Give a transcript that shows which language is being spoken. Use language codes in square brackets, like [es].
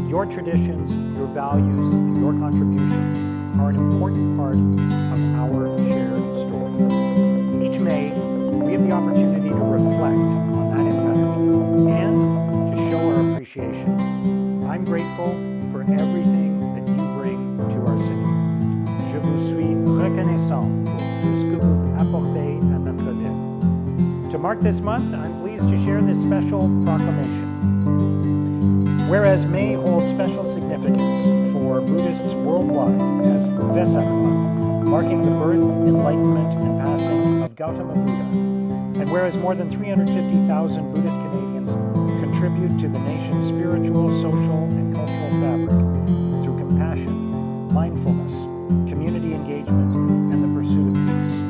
[en] traditions, your values, and your contributions are an important part of our shared story. Each May, we have the opportunity to reflect on that impact and to show our appreciation. I'm grateful for everything that you bring to our city. [fr] Je vous suis reconnaissant pour tout ce que vous apportez à notre ville. [en] To mark this month, I'm pleased to share this special proclamation. Whereas May holds special significance for Buddhists worldwide as Vesak Month, marking the birth, enlightenment, and passing of Gautama Buddha, and whereas more than 350,000 Buddhist Canadians contribute to the nation's spiritual, social, and cultural fabric through compassion, mindfulness, community engagement, and the pursuit of peace.